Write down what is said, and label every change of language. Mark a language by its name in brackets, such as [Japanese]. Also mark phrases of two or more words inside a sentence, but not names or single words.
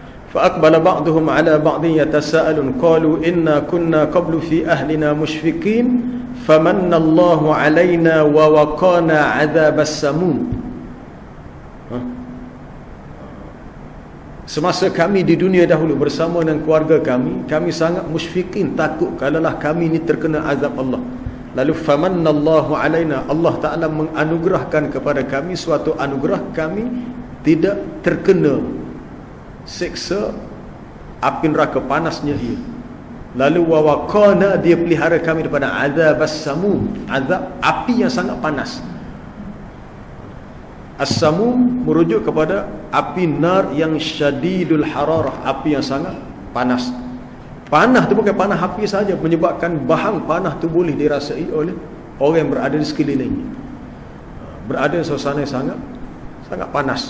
[Arabic] فأقبل بعضهم على بعض يتساءلون قالوا إنا كنا قبل في أهلنا مشفقين فمن الله علينا ووقانا عذاب السموم. [Malay] Semasa kami di dunia dahulu bersama dengan keluarga kami sangat musyfiqin, takut kalaulah kami ini terkena azab Allah. Lalu [Arabic] فمن الله علينا, [Malay] Allah Ta'ala menganugerahkan kepada kami suatu anugerah, kami tidak terkena seksa api neraka panasnya ia. Lalu wawaqana, dia pelihara kami daripada azab as-samum, azab api yang sangat panas. As-samum merujuk kepada api nar yang [Arabic] شديد الحرارة, [Malay] api yang sangat panas. Panah tu bukan panah api saja, menyebabkan bahang panah tu boleh dirasai oleh orang yang berada di sekelilingnya. Berada di suasana yang sangat panas.